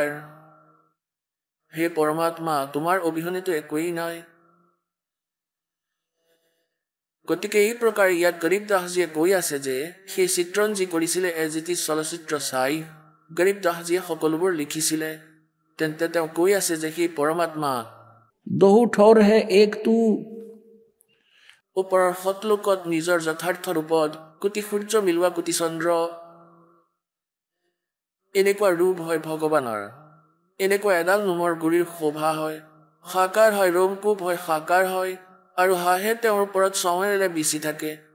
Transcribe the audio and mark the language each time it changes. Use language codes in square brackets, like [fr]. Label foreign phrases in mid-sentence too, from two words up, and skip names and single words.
[as] হে পৰমাত্মা, তোমাৰ অবিহনেতো একোৱেই নাই। গতিকে এই প্ৰকাৰে ইয়াত গৰীব দাসজীয়ে কৈ আছে যে সেই চিত্ৰণ যি কৰিছিলে [en] as it is [as] চলচ্চিত্ৰ চাই গৰীব দাসজীয়ে সকলোবোৰ লিখিছিলে। তেন্তে তেওঁ কৈ আছে যে সেই পৰমাত্মা [hi] दोहू ठौर है एक तू, [as] ওপৰৰ সতলোকত নিজৰ যথাৰ্থ ৰূপত কোটি সূৰ্য মিলোৱা কোটি চন্দ্ৰ, এনেকুৱা ৰূপ হয় ভগৱানৰ। এনেকুৱা এডাল নোমৰ গুৰিৰ শোভা হয়, সাকাৰ হয়, ৰোমকূপ হয়, সাকাৰ হয়, আৰু হাঁহে তেওঁৰ ওপৰত চৱেৰেৰে বিচি থাকে।